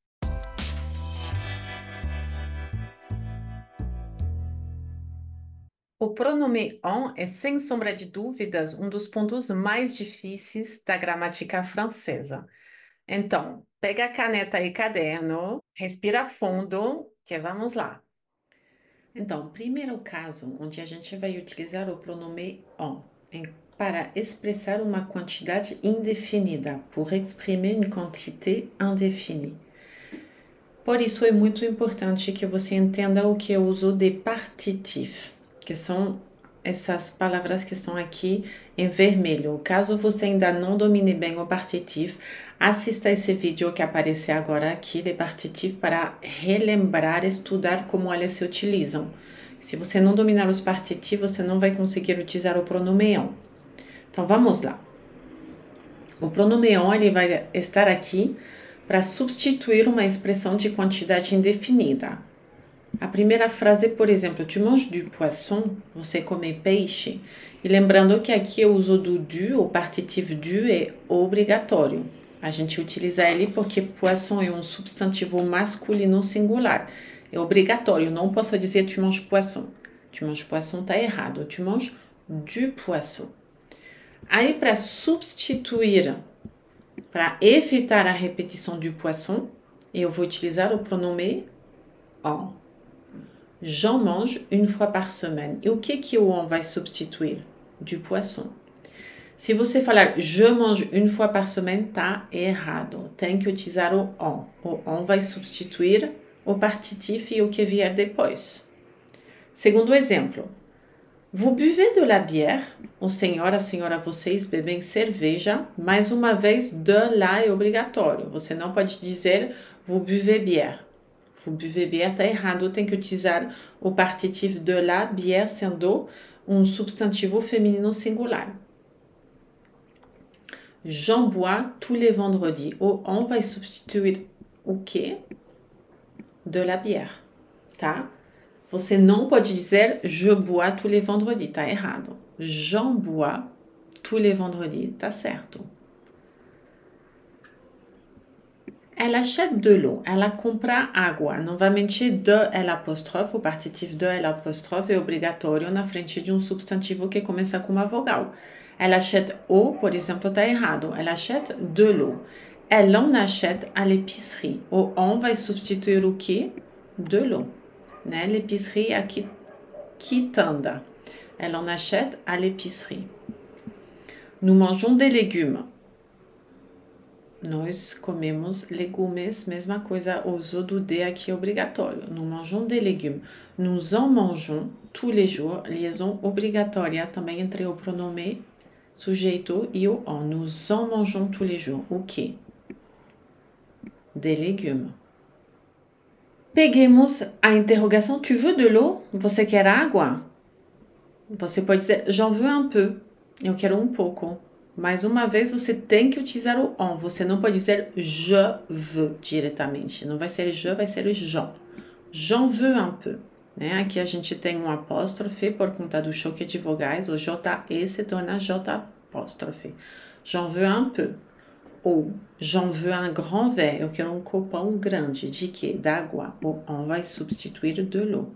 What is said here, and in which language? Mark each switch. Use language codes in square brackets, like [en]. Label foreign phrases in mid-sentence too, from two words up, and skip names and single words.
[pt] O pronome on é, sem sombra de dúvidas, um dos pontos mais difíceis da gramática francesa. Então, pega a caneta e caderno, respira fundo, que vamos lá. Então, primeiro caso onde a gente vai utilizar o pronome on é para expressar uma quantidade indefinida, [fr] pour exprimer une quantité indéfinie. [pt] Por isso é muito importante que você entenda o que é o uso de partitif, que são essas palavras que estão aqui em vermelho. Caso você ainda não domine bem o partitif, assista esse vídeo que aparece agora aqui de partitif para relembrar, estudar como elas se utilizam. Se você não dominar os partitifs, você não vai conseguir utilizar o pronome on. Então vamos lá. O pronome on ele vai estar aqui para substituir uma expressão de quantidade indefinida. A primeira frase, por exemplo, [fr] tu manges du poisson, [pt] você come peixe. E lembrando que aqui o uso do du, o partitif du, é obrigatório. A gente utiliza ele porque poisson é um substantivo masculino singular. É obrigatório, não posso dizer [fr] tu manges poisson. Tu manges poisson [pt] tá errado, [fr] tu manges du poisson. [pt] Aí, para substituir, para evitar a repetição [fr] du poisson, [pt] eu vou utilizar o pronome on. [fr] J'en mange une fois par semaine. [pt] E o que o on vai substituir? [fr] Du poisson. [pt] Se você falar [fr] je mange une fois par semaine, [pt] tá errado. Tem que utilizar o on. O on vai substituir o partitif e o que vier depois. Segundo exemplo. [fr] Vous buvez de la bière? [pt] O senhor, a senhora, vocês bebem cerveja. Mais uma vez, [fr] de la [pt] é obrigatório. Você não pode dizer [fr] vous buvez bière. Vous buvez bière [pt] tá errado. Tem que utilizar o partitif [fr] de la, [pt] bière sendo um substantivo feminino singular. [fr] J'en bois tous les vendredis. [pt] O on vai substituir o quê? [fr] De la bière, [pt] tá? Você não pode dizer [fr] je bois tous les vendredis, [pt] tá errado. [fr] J'en bois tous les vendredis, [pt] tá certo. [fr] Elle achète de l'eau, [pt] ela compra água. Novamente, [fr] de L', [pt] o partitif [fr] de L' [pt] é obrigatório na frente de um substantivo que começa com uma vogal. [fr] Elle achète eau, [pt] por exemplo, tá errado. [fr] Elle achète de l'eau. Elle en achète à l'épicerie. [pt] O on vai substituir o quê? [fr] De l'eau. Né? [pt] L'épicerie aqui, quitanda. [fr] Elle en achète à l'épicerie. Nous mangeons des légumes. [pt] Nós comemos legumes, mesma coisa, o uso do de aqui é obrigatório. [fr] Nous mangeons des légumes. Nous en mangeons tous les jours, [pt] liaison obrigatória também entre o pronome sujeito e o on. [fr] Nous en mangeons tous les jours. [pt] O quê? [fr] Des légumes. [pt] Peguemos a interrogação. [fr] Tu veux de l'eau? [pt] Você quer água? Você pode dizer [fr] j'en veux un peu. [pt] Eu quero um pouco. Mais uma vez, você tem que utilizar o on. Você não pode dizer [fr] je veux [pt] diretamente. Não vai ser je, vai ser j'en. [fr] J'en veux un peu. [pt] Né? Aqui a gente tem um apóstrofe por conta do choque de vogais. O JE se torna J apóstrofe. [fr] J'en veux un peu. Ou j'en veux un grand verre. [pt] Eu quero um copão grande. De quê? D'água. O on vai substituir [fr] de l'eau.